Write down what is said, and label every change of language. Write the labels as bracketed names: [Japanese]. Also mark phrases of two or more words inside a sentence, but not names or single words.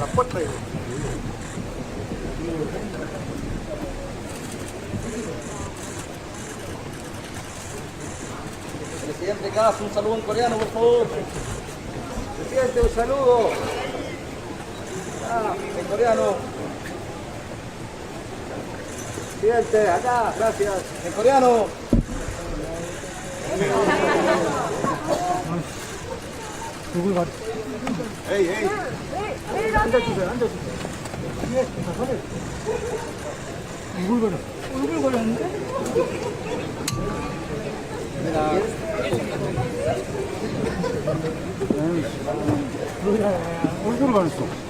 [Spanish] Presidente Gas, un saludo en coreano, por favor. Presidente, un saludo. En coreano. Presidente, acá, gracias. En coreano. [Korean] 누굴 가? Hey, hey. 앉아주세요, 앉아주세요. 누굴 가려? 얼굴 걸렸는데? 얼굴 가렸어.